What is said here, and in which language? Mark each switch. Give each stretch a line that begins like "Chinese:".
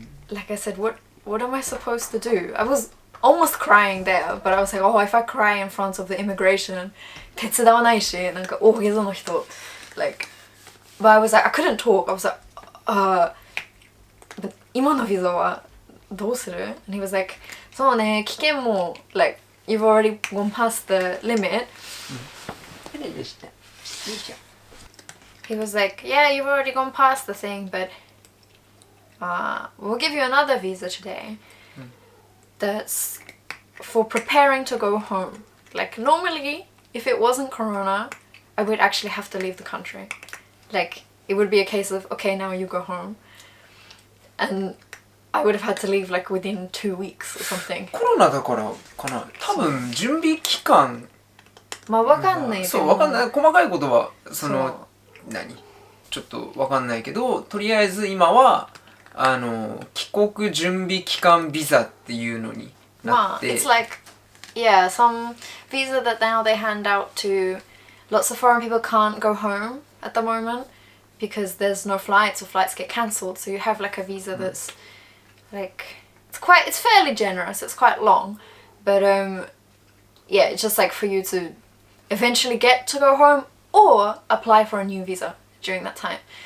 English: Like I said, what am I supposed to do? I was almost crying there, but I was like, oh, if I cry in front of the immigration,
Japanese: 手伝わないし、なんか大げさな人
English: like, but I was like, I couldn't talk. I was like, but
Japanese: 今のビザはどうする?
English: And he was like,
Japanese: そうね、危険も
English: like, you've already gone past the limit. He was like, yeah, you've already gone past the thing, but we'll give you another visa today that's for preparing to go home. Like, normally, if it wasn't Corona, I would actually have to leave the country. Like, it would be a case of, okay, now you go home. And I would have had to leave like within 2 weeks or something.
Japanese: コロナだからかな。多分準備期間。まあわかんない。そう、わかんない。細かいことは何？ちょっとわかんないけど、とりあえず今は帰国準備期間ビザっていうのになって。
English: It's like, yeah, some visa that now they hand out to lots of foreign people can't go home at the moment because there's no flights or flights get cancelled. So you have like a visa that's like, it's fairly generous. It's quite long, but yeah, it's just like for you to eventually get to go home or apply for a new visa during that time.